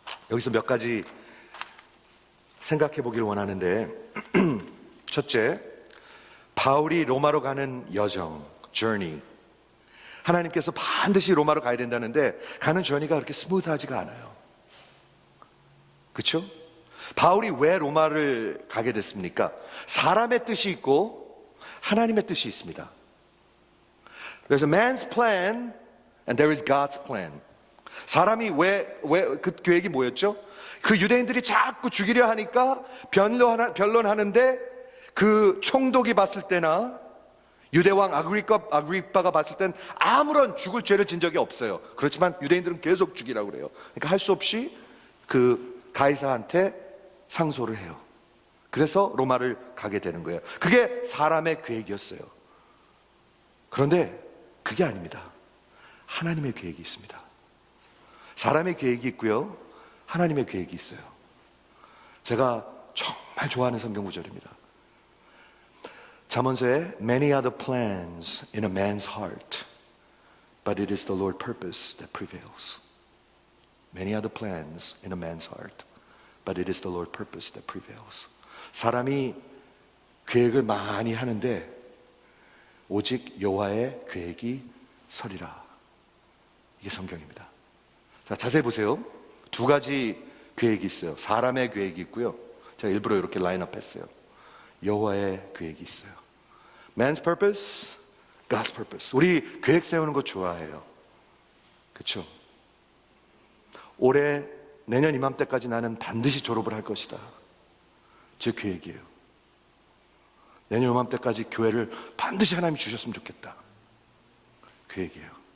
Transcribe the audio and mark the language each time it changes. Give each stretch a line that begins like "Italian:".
Korean: 여기서 몇 가지 생각해 보기를 원하는데 첫째, 바울이 로마로 가는 여정, journey. 하나님께서 반드시 로마로 가야 된다는데 가는 journey가 그렇게 스무드하지가 않아요. 그렇죠? 바울이 왜 로마를 가게 됐습니까? 사람의 뜻이 있고 하나님의 뜻이 있습니다.
English: There's a man's plan and there is God's plan.
Korean: 사람이 왜 그 계획이 뭐였죠? 그 유대인들이 자꾸 죽이려 하니까 변론하는데 그 총독이 봤을 때나 유대왕 아그리빠가 봤을 땐 아무런 죽을 죄를 진 적이 없어요. 그렇지만 유대인들은 계속 죽이라고 그래요. 그러니까 할 수 없이 그 가이사한테 상소를 해요. 그래서 로마를 가게 되는 거예요. 그게 사람의 계획이었어요. 그런데 그게 아닙니다. 하나님의 계획이 있습니다. 사람의 계획이 있고요, 하나님의 계획이 있어요. 제가 정말 좋아하는 성경 구절입니다. 잠언서에
English: Many are the plans in a man's heart, but it is the Lord's purpose that prevails. Many are the plans in a man's heart, but it is the Lord's purpose that prevails.
Korean: 사람이 계획을 많이 하는데 오직 여호와의 계획이 서리라. 이게 성경입니다. 자, 자세히 보세요. 두 가지 계획이 있어요. 사람의 계획이 있고요, 제가 일부러 이렇게 라인업 했어요. 여호와의 계획이 있어요.
English: Man's purpose, God's purpose.
Korean: 우리 계획 세우는 거 좋아해요. 그렇죠? 올해 내년 이맘때까지 나는 반드시 졸업을 할 것이다. 제 계획이에요. 내년 이맘때까지 교회를 반드시 하나님이 주셨으면 좋겠다. 계획이에요.